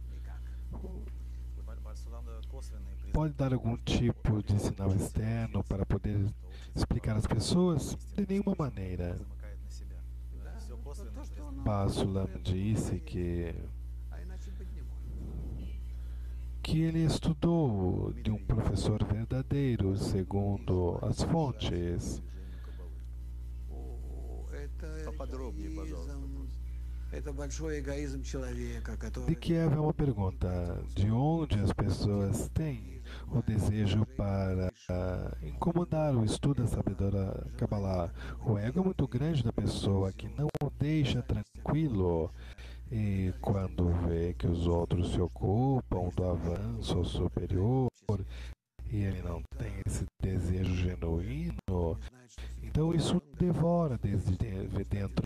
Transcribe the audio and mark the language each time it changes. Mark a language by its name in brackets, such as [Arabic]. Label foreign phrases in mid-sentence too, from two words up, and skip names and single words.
[Portuguese] Pode dar algum tipo de sinal externo para poder explicar às pessoas? De nenhuma maneira. Basulam disse que ele estudou de um professor verdadeiro, segundo as fontes. [Russian] Поподробнее, пожалуйста. Это большой эгоизм человека, который... [Portuguese] De Kiev é uma pergunta. De onde as pessoas têm o desejo para incomodar o estudo da sabedoria Kabbalah? O ego é muito grande da pessoa que não o deixa tranquilo. E quando vê que os outros se ocupam do avanço superior e ele não tem esse desejo genuíno, então isso devora desde dentro.